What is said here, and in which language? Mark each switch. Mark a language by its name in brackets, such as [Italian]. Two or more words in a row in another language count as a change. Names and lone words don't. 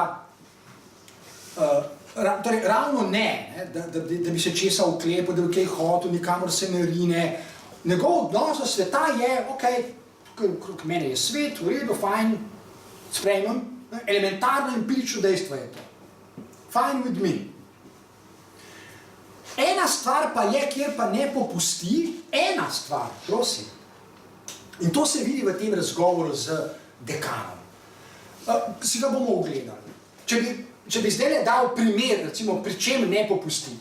[Slovenian] Videti je, da torej, ravno ne, da bi se česa uklepal, da bi kaj hotel, nikamor se ne rine. Njegov odnos do sveta je, ok, krog mene je svet, v redu, fajn, sprejmem, elementarno empirično dejstvo je to. [English] Fine with me. [Slovenian] Ena stvar pa je, kjer pa ne popusti, ena stvar, prosim. In to se vidi v tem razgovoru z dekanom. Si ga bomo ogledali. Če bi zdaj dal primer, recimo, pri čem ne popusti.